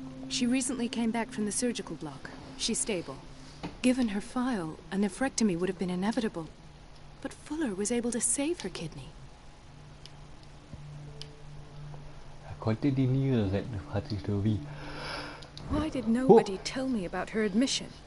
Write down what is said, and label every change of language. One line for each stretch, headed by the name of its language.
English: She recently came back from the surgical block. She's stable. Given her file, a nephrectomy would have been inevitable. But Fuller was able to save her kidney.
German: Konnte die Niere retten, fragt sich nur wie.
English: Why did nobody tell me about her admission?